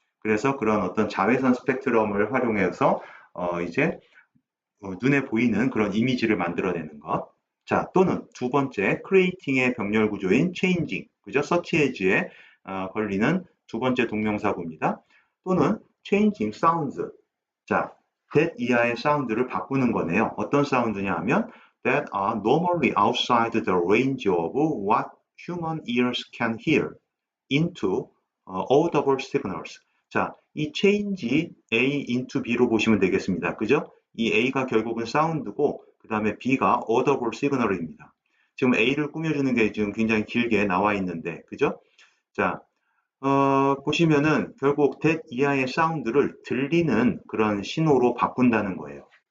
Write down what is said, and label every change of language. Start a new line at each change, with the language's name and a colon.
Korean: 그래서 그런 어떤 자외선 스펙트럼을 활용해서 이제 눈에 보이는 그런 이미지를 만들어내는 것. 자, 또는 두 번째, creating의 병렬 구조인 changing, 그죠? search as에 걸리는 두 번째 동명사구입니다. 또는
English: changing sounds.
Korean: 자, that 이하의 사운드를 바꾸는 거네요. 어떤 사운드냐 하면
English: that are normally outside the range of what human ears can hear into audible signals.
Korean: 자, 이
English: change A into B
Korean: 로 보시면 되겠습니다. 그죠? 이 A가 결국은 사운드고 그 다음에 B가
English: audible signal
Korean: 입니다. 지금 A를 꾸며주는 게 지금 굉장히 길게 나와 있는데, 그죠? 자, 보시면은 결국 that 이하의 사운드를 들리는 그런 신호로 바꾼다는 거예요.